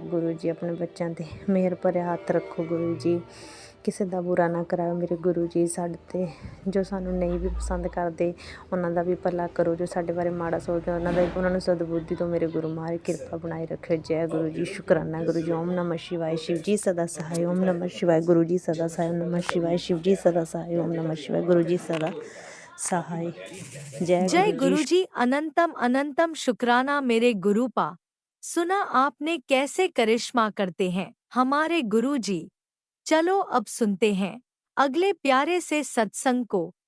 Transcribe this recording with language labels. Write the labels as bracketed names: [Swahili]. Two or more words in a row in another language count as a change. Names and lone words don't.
[Punjabi] ਗੁਰੂ ਜੀ ਆਪਣੇ ਬੱਚਿਆਂ 'ਤੇ ਮਿਹਰ ਭਰਿਆ ਹੱਥ ਰੱਖੋ ਗੁਰੂ ਜੀ। ਕਿਸੇ ਦਾ ਬੁਰਾ ਨਾ ਕਰਾਓ ਮੇਰੇ ਗੁਰੂ ਜੀ। ਸਾਡੇ 'ਤੇ ਜੋ ਸਾਨੂੰ ਨਹੀਂ ਵੀ ਪਸੰਦ ਕਰਦੇ ਉਹਨਾਂ ਦਾ ਵੀ ਭਲਾ ਕਰੋ, ਜੋ ਸਾਡੇ ਬਾਰੇ ਮਾੜਾ ਸੋਚਦੇ ਉਹਨਾਂ ਨੂੰ ਸਦਬੁੱਧੀ ਤੋਂ ਮੇਰੇ ਗੁਰੂ ਮਹਾਰਾਜ ਕਿਰਪਾ ਬਣਾਈ ਰੱਖਿਓ। ਜੈ ਗੁਰੂ ਜੀ। ਸ਼ੁਕਰਾਨਾ ਗੁਰੂ ਜੀ। [Hindi] ਓਮ ਨਮः शिवाय। शिव जी सदा सहाय। ओम नमः शिवाय। गुरु जी सदा सहाय। ओम नमः शिवाय। शिव जी सदा सहाय। ओम नमः शिवाय। गुरु जी सदा सहाय। जय गुरु जी। अनंतम अनंतम शुक्राना मेरे गुरुपा। सुना आपने कैसे करिश्मा करते हैं हमारे गुरु जी। चलो अब सुनते हैं अगले प्यारे से सत्संग को।